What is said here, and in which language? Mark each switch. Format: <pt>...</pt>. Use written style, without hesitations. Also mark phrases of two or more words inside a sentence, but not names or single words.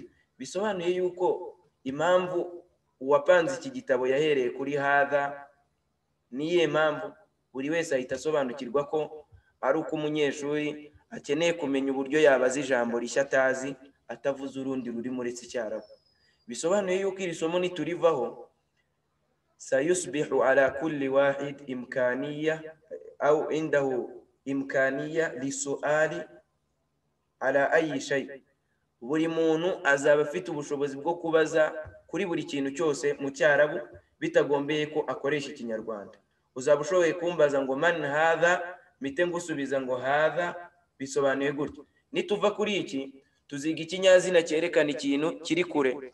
<rw>Bisobanuye yuko impamvu uwapanze iki gitabo yahereye kuri hadha, niye mpamvu buri wese ahita asobanukirwa ko ari uko umunyeshuri akeneye kumenya uburyo yabaza ijambo rishya atazi, atavuze urundi ruri muri Cyarabu. Bisobanuye yuko iri somo niturivaho,</rw> <ar>سيصبح على كل واحد إمكانية أو عنده إمكانية لسؤال على أي شيء.</ar> <rw>Buri muntu azaba afite ubushobozi bwo kubaza kuri buri kintu cyose mu Cyarabu bitagombeye ko akoresha Ikinyarwanda. Uzaba ushoboye kumbaza ngo</rw> <ar>من هذا,</ar> <rw>mite ngusubiza ngo hadha bisobanuye gutyo. Nituva kuri iki tuziga ikinyazina cyerekana ikintu kiri kure.</rw>